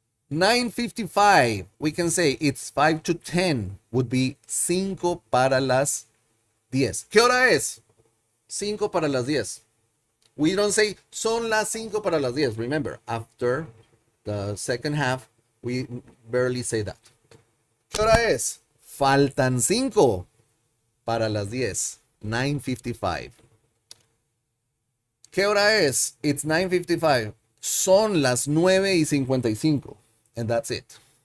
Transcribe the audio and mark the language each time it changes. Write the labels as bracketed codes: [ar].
[en] 9:55, we can say it's 5 to 10, would be cinco para las 10. [es] ¿Qué hora es? 5 para las 10. [en] We don't say son las 5 para las 10. Remember, after the second half, we barely say that. [es] ¿Qué hora es? Faltan 5 para las 10. 9:55. ¿Qué hora es? [en] It's 9:55. Son las 9:55. And that's it.